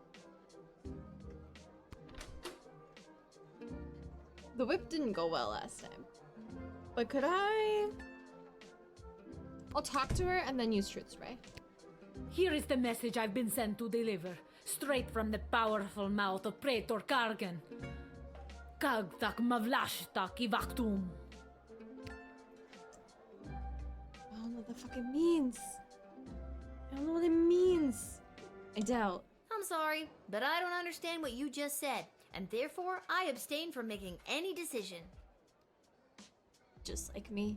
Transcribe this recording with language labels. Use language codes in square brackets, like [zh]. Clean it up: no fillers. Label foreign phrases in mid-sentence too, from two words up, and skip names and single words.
[en] The whip didn't go well last time. But could I? I'll talk to her and then use truth spray. Here is the message I've been sent to deliver, straight from the powerful mouth of Praetor Kargan. Kagtak mavlashtak ivaktum. I don't know what that fucking means. I don't know what it means. I doubt. I'm sorry, but I don't understand what you just said, and therefore I abstain from making any decision. Just like me.